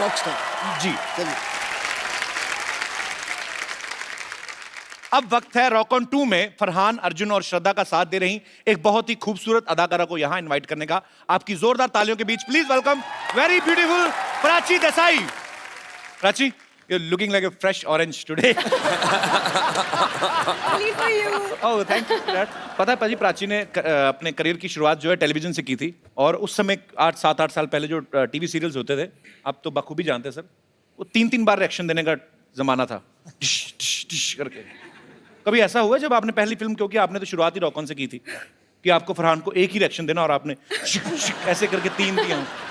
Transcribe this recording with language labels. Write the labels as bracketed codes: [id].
[en] rock star [hi] जी, चलिए। अब वक्त है रॉक ऑन 2 में फरहान, अर्जुन और श्रद्धा का साथ दे रही एक बहुत ही खूबसूरत अदाकारा को यहां इनवाइट करने का। आपकी जोरदार तालियों के बीच [en] please welcome very beautiful [hi] Prachi Desai. [en] Prachi, you're looking like a fresh orange today. Only for you. Oh, thank you for that. [hi] पता है पाजी, प्राची ने अपने करियर की शुरुआत जो है टेलीविजन से की थी, और उस समय 7-8 साल पहले जो टीवी सीरियल्स होते थे, आप तो बखूबी जानते हैं सर, वो 3-3 बार रिएक्शन देने का जमाना था, डिश डिश डिश करके। कभी ऐसा हुआ जब आपने पहली फिल्म, क्योंकि आपने तो शुरुआत ही रॉक ऑन से की थी, कि आपको फरहान को एक ही रिएक्शन देना और आपने ऐसे करके 3 दिया?